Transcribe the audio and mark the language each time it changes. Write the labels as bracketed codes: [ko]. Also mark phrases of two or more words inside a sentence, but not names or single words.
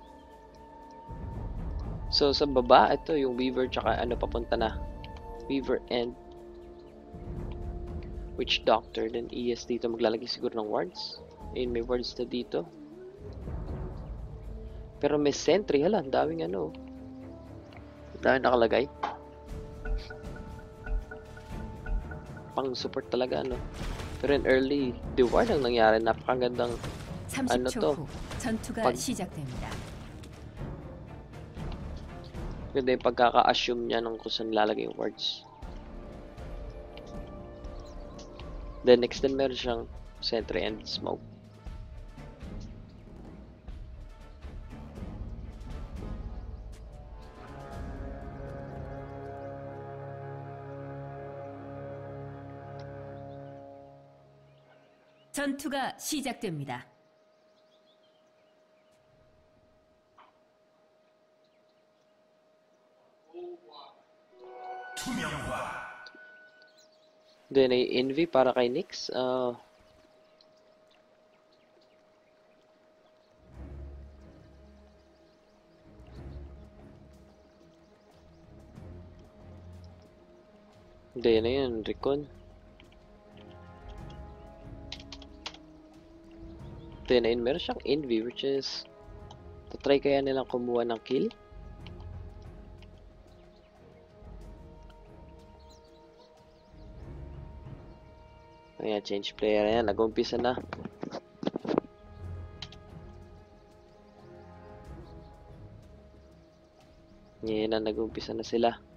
[tl] So, sa baba, ito yung Weaver, tsaka ano, papunta na. Weaver and Witch Doctor. Then, ES dito, maglalagay siguro ng wards. Ayun, may wards na dito. Pero may sentry, hala, ang daming ano. Ang daming nakalagay. Pang support talaga, ano. Pero [en] in early, the ward [tl] ang nangyari, napakagandang [ko] 30초 [tl] to? [ko] 후 전투가 [tl] pag- [ko] 시작됩니다. [tl] ganda yung pagkaka-assume niya nung kung saan lalagay yung wards. Then next din meron siyang [en] sentry and smoke. [ko] 전투가 시작됩니다. [tl] Then ay envy para kay Nyx. Then ayun, Recon. Then ayun, meron siyang envy [en] which is [tl] tatry kaya nilang kumuha ng kill. Ayan, [en] change player. [tl] Ayan, nag-umpisa na. Ayan na, nag-umpisa na sila.